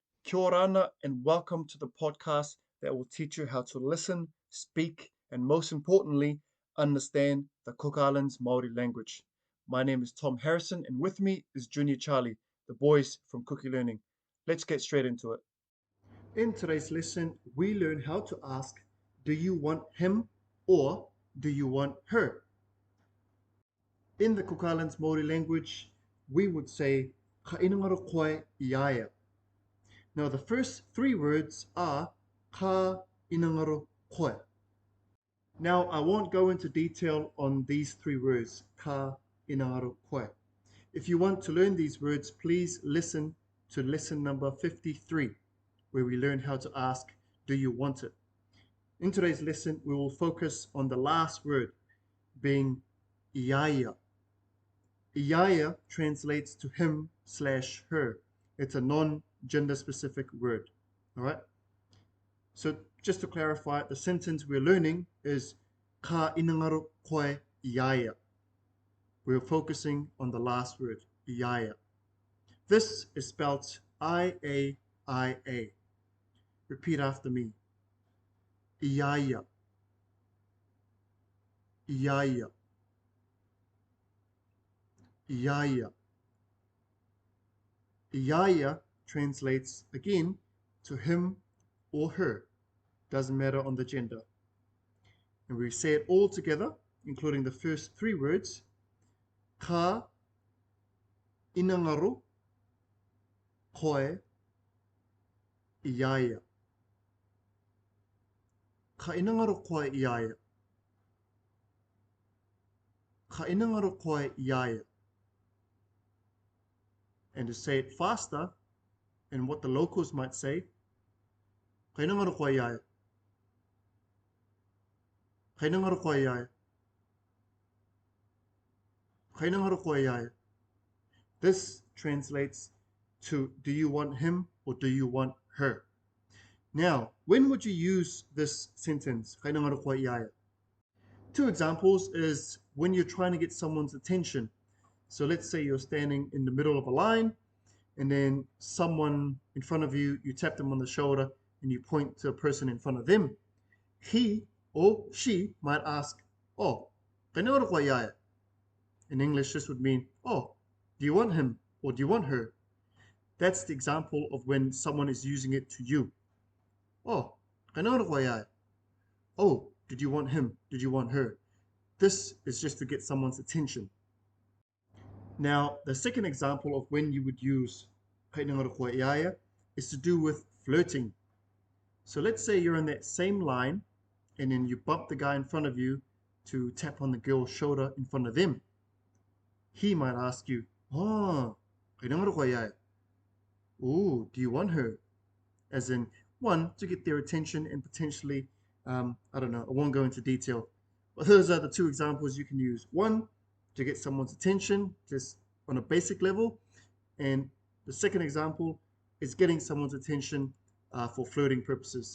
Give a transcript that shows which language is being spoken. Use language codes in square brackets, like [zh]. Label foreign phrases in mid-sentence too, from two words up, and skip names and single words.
[rar] Kia ora ana, [en] and welcome to the podcast that will teach you how to listen, speak, and most importantly, understand the Cook Islands Māori language. My name is Tom Harrison, and with me is Junior Charlie, the boys from Kuki Learning. Let's get straight into it. In today's lesson, we learn how to ask, do you want him or do you want her? In the Cook Islands Māori language, we would say, [rar] ka inangaro koe iaia. [en] Now, the first three words are [rar] ka inangaro koe. [en] Now, I won't go into detail on these three words, [rar] ka inangaro koe. [en] If you want to learn these words, please listen to lesson number 53, where we learn how to ask, do you want it? In today's lesson, we will focus on the last word, being iaia. Iaia translates to him/her. It's a non-gender specific word. All right. So just to clarify, the sentence we're learning is [rar] ka inangaro koe iaia. [en] We're focusing on the last word, iaia. This is spelled I-A-I-A. Repeat after me. Iaia. [rar] Iaia. Iaia. [en] Iaia translates again to him or her. Doesn't matter on the gender. And we say it all together, including the first three words. [rar] Ka inangaro koe iaia. Ka inangaro koe iaia. Ka inangaro koe iaia. [en] And to say it faster, and what the locals might say, [rar] ka inangaro koe iaia. Ka inangaro koe iaia. Ka inangaro koe iaia. [en] This translates to, do you want him or do you want her? Now, when would you use this sentence? [rar] Ka inangaro koe iaia. [en] Two examples is when you're trying to get someone's attention. So let's say you're standing in the middle of a line, and then someone in front of you, you tap them on the shoulder and you point to a person in front of them. He or she might ask, [rar] oh, ka inangaro koe iaia. [en] In English, this would mean, oh, do you want him or do you want her? That's the example of when someone is using it to you. [rar] Oh, ka inangaro koe iaia. [en] Oh, did you want him? Did you want her? This is just to get someone's attention. Now, the second example of when you would use [rar] ka inangaro koe iaia [en] is to do with flirting. So let's say you're in that same line and then you bump the guy in front of you to tap on the girl's shoulder in front of them. He might ask you, [rar] oh, ka inangaro koe iaia. [en] Oh, do you want her? As in, one, to get their attention and potentially, I don't know, I won't go into detail. But those are the two examples you can use. One, to get someone's attention, just on a basic level. And the second example is getting someone's attention for flirting purposes.